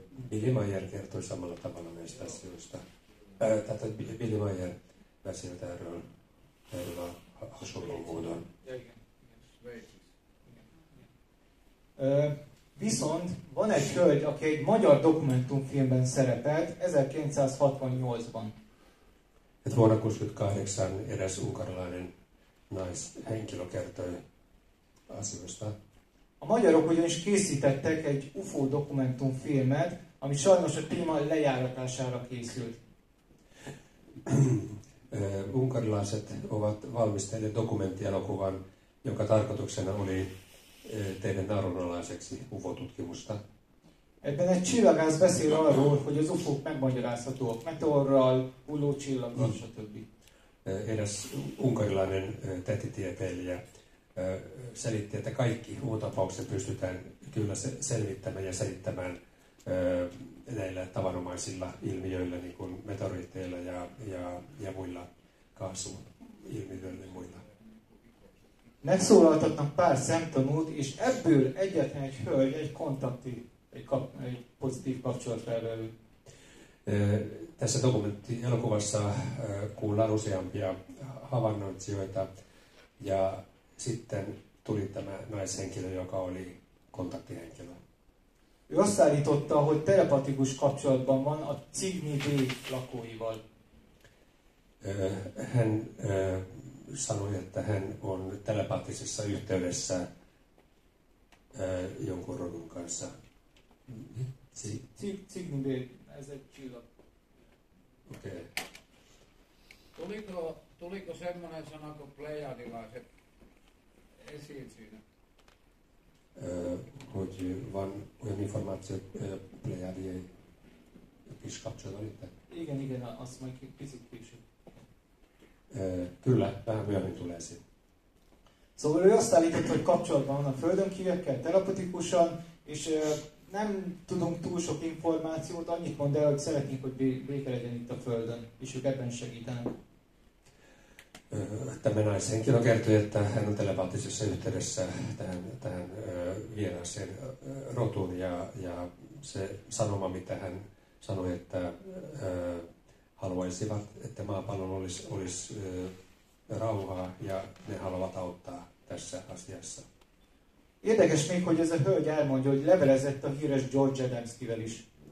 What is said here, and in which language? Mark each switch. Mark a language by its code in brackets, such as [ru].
[fi] Billy Mayer kertoi samalla tavalla näistä asioista. Tätä [hu] Billy Mayer beszélt erről a hasonló módon. Viszont van egy hölgy, aki egy magyar dokumentumfilmben szerepelt 1968-ban. [fi] Et vuonna 1968 eräs unkarilainen naishenkilö kertoi asioista. [hu] A magyarok ugyanis készítettek egy UFO dokumentumfilmet, ami sajnos a téma lejáratására készült. [fi] Unkarilaiset ovat valmistelleet dokumenttielokuvan, jonka tarkoituksena oli tehdä narunalaiseksi UFO-tutkimusta. [hu] Ebben egy csillagász beszél arról, hogy az UFO-k megmagyarázhatóak meteorral, hullócsillaggal, stb. [fi] Eräs unkarilainen tähtitieteilijä selitti, että kaikki UFO-tapaukset pystytään kyllä selvittämään ja selittämään näillä tavanomaisilla ilmiöillä, niin kuin meteoriitteilla ja muilla kaasuilmiöillä ja muilla. [hu] Megszólaltatnak pár szemtanút, és ebből egyetlen egy hölgy, egy kontakti, egy pozitív kapcsolatfelvevő. [fi] Tässä dokumenttielokuvassa kuullaan useampia havainnoitsijoita ja sitten tuli tämä naishenkilö, joka oli kontaktihenkilö. [hu] Ő azt állította, hogy telepatikus kapcsolatban van a Cigny B lakóival. [fi] Hän sanoi, että hän on telepattisessa yhteydessä jonkun rodun kanssa. [hu] Cigny B, ez egy csillag. [fi] Okei. Tuliko semmoinen sana kuin plejadilaiset esiin siinä? [hu] Hogy van olyan információ, hogy plejadiai is kapcsolatban itt? Igen, azt majd picit később. [fi] Kyllä, vähän myöhemmin tulee esiin. [hu] Szóval ő azt állította, hogy kapcsolatban van a földön kívülekkel telepatikusan, és nem tudunk túl sok információt, annyit mond el, hogy szeretnénk, hogy béke legyen itt a földön, és ők ebben segítenek. [fi] Tämä naishenkilö kertoi, että hän on telepaattisessa yhteydessä tähän vieraaseen rotuun ja se sanoma, mitä hän sanoi, että haluaisivat, että maapallolla olisi rauhaa ja ne haluavat auttaa tässä asiassa. [hu] Érdekes még, hogy ez a hölgy elmondja, hogy levelezett a híres George Adamskivel is.